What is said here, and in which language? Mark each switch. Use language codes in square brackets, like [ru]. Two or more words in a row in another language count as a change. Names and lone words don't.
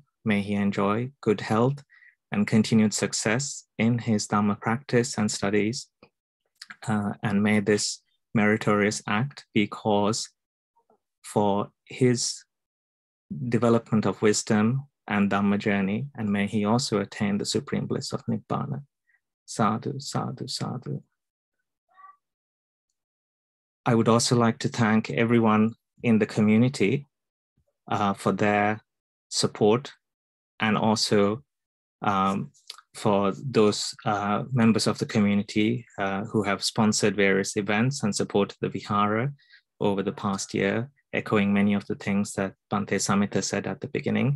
[en] May he enjoy good health and continued success in his Dhamma practice and studies. And may this meritorious act be cause for his development of wisdom and Dhamma journey, and may he also attain the supreme bliss of Nibbana. [pi] Sadhu, sadhu, sadhu. [en] I would also like to thank everyone in the community for their support, and also for those members of the community who have sponsored various events and supported the Vihara over the past year, echoing many of the things that Bhante Samitha said at the beginning.